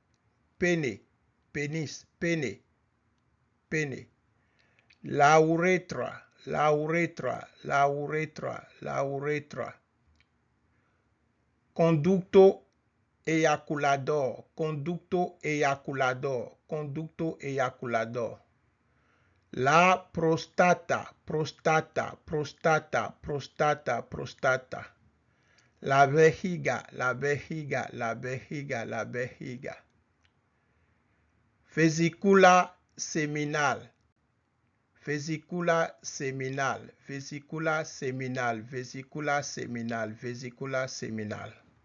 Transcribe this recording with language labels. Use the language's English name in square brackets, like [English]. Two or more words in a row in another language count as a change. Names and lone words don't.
[Spanish] penis, pene, la uretra, conducto eyaculador, La prostata, prostata, prostata, prostata, prostata. La vejiga, la vejiga, la vejiga, la vejiga. Vesicula seminal, vesicula seminal, vesicula seminal, vesicula seminal, vesicula seminal.